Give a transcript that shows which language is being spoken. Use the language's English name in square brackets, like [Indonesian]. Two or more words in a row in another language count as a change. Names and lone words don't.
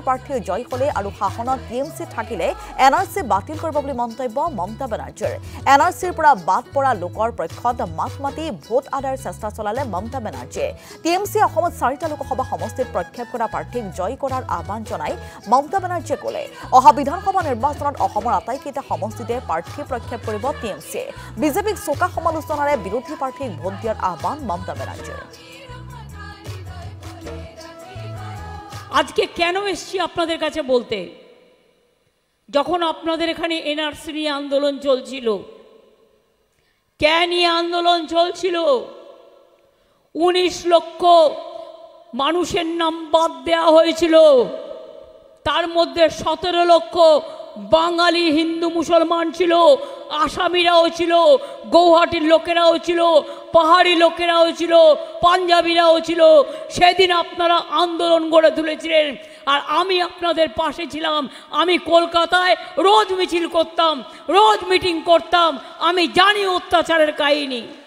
[Assamese] প্ৰাৰ্থী জয় হলে আৰু শাসনত টিএমচি থাকিলে এনআৰচি বাতিল কৰিব বুলি মন্তব্য মমতা বেনাৰ্জীৰ এনআৰচিৰ পৰা বাদ পৰা লোকৰ পক্ষত মাত মাতি ভোট আদায়ৰ চেষ্টা চলালে মমতা বেনাৰ্জীয়ে টিএমচি অসমত 4টা লোকসভা সমষ্টিত প্ৰক্ষেপ কৰা প্ৰাৰ্থীক জয় কৰাৰ আহ্বান জনাই মমতা বেনাৰ্জীয়ে ক'লে অহা বিধানসভা নিৰ্বাচনত অসমৰ আটাইকেইটা সমষ্টিতে প্ৰাৰ্থী প্ৰক্ষেপ কৰিব টিএমচিয়ে বিজেপিক চোকা সমালোচনাৰে বিৰোধী প্ৰাৰ্থীক ভোট দিয়াৰ আহ্বান মমতা বেনাৰ্জীৰ [Bangla] আজকে কেন এসেছি আপনাদের কাছে বলতে যখন আপনাদের এখানে এনআরসি নিয়ে আন্দোলন চলছিল কেন এই আন্দোলন চলছিল 19 লক্ষ মানুষের নাম বাদ দেওয়া হয়েছিল তার মধ্যে 17 লক্ষ বাঙালি হিন্দু মুসলমান ছিল আসামিরাও ছিল গৌহাটির লোকেরাও ছিল পাহাড়ি লোকেরাও ছিল পাঞ্জাবিরাও ছিল সেদিন আপনারা আন্দোলন গড়ে তুলেছিলেন আর আমি আপনাদের পাশে ছিলাম আমি কলকাতায় রোজ মিছিল করতাম রোজ মিটিং করতাম আমি জানি অত্যাচারের কাহিনী